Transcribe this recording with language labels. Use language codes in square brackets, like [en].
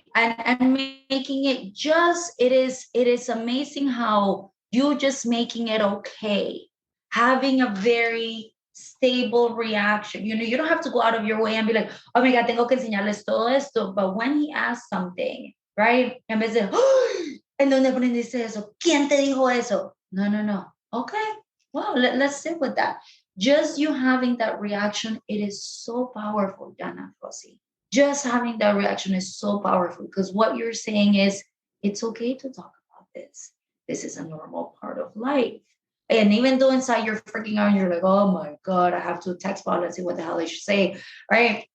[en] And making it it is amazing how you just making it okay, having a very stable reaction. You don't have to go out of your way and be like, oh my God, [es] tengo que enseñarles todo esto. [en] But when he asks something, right? [es] En vez de, [en] oh, [es] ¿en dónde aprendiste eso? ¿Quién te dijo eso? No. [en] Okay, well, let's sit with that. Just you having that reaction, it is so powerful, Dana Fossi. Just having that reaction is so powerful because what you're saying is, it's okay to talk about this. This is a normal part of life. And even though inside you're freaking out and you're like, oh my God, I have to text Paula and see what the hell I should say, right?